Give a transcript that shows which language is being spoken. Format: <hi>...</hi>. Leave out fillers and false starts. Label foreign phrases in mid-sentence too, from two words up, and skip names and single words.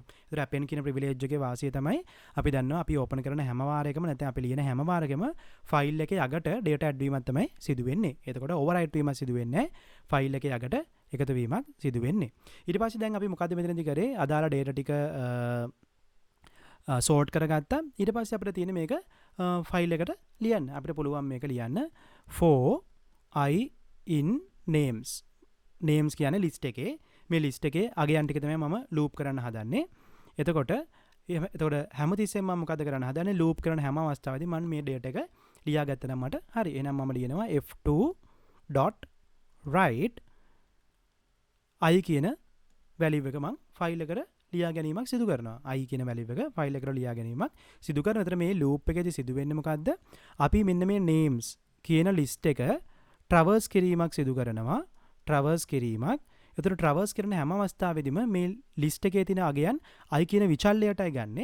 <si>ඒතර append කියන privilege එකේ වාසිය තමයි අපි දන්නවා අපි ඕපන් කරන හැම වාරයකම නැත්නම් අපි ලියන හැම වාරයකම ෆයිල් එකේ යකට data add වීමක් තමයි සිදු වෙන්නේ. එතකොට overwrite වීමක් සිදු වෙන්නේ නැහැ. ෆයිල් එකේ යකට එකතු වීමක් සිදු වෙන්නේ. ඊට පස්සේ දැන් අපි මොකද්ද මෙතනදී කරේ? අදාළ data ටික sort කරගත්තා. ඊට පස්සේ අපිට තියෙන මේක ෆයිල් එකට ලියන්න. අපිට පුළුවන් මේක ලියන්න</si> <en>for I in names</en> <si>කියන්නේ ලිස්ට් එකේ මේ ලිස්ට් එකේ අගයන් ටික තමයි මම ලූප් කරන්න හදන්නේ. එතකොට හැමතිස්සෙම මම මොකද කරන්න හදන්නේ? ලූප් කරන හැම අවස්ථාවෙදී මම මේ data එක ලියාගත්තා නම් මට හරි. එහෙනම් මම ලියනවා f2.write I කියන වැලියු එක මම ෆයිල් එකට ලියා ගැනීමක් සිදු කරනවා. I කියන වැලියු එක ෆයිල් එකට ලියා ගැනීමක් සිදු කරනවා. එතන මේ ලූප් එකේදී සිදු වෙන්නේ මොකද්ද? අපි මෙන්න මේ names කියන ලිස්ට් එක traverse කිරීමක් සිදු කරනවා. traverse කිරීමක්. එතකොට traverse කරන හැම අවස්ථාවෙදිම මේ ලිස්ට් එකේ තියෙන අගයන් I කියන විචල්‍යයටයි ගන්නෙ.</si>